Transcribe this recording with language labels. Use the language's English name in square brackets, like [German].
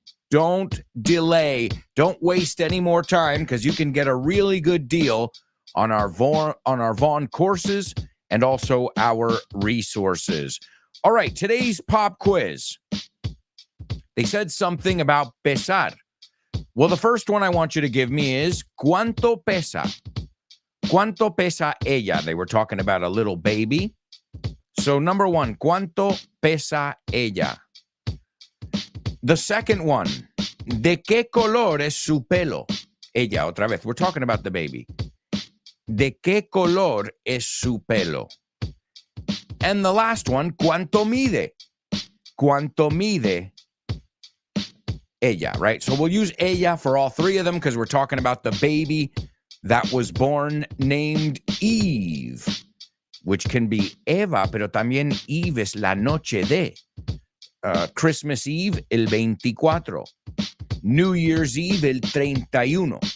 [English] Don't delay. Don't waste any more time, because you can get a really good deal on our Vaughn courses and also our resources. All right, today's pop quiz. They said something about pesar. Well, the first one I want you to give me is [Spanish] ¿cuánto pesa? ¿Cuánto pesa ella? [English] They were talking about a little baby. So number one, [Spanish] ¿cuánto pesa ella? [English] The second one, [Spanish] ¿de qué color es su pelo? Ella, otra vez. [English] We're talking about the baby. [Spanish] ¿De qué color es su pelo? [English] And the last one, [Spanish] ¿cuánto mide? ¿Cuánto mide ella, [English] right? So we'll use ella for all three of them because we're talking about the baby that was born named Eve, which can be Eva, [Spanish] pero también Eve es la noche de. [English] Christmas Eve, [Spanish] el 24. [English] New Year's Eve, [Spanish] el 31.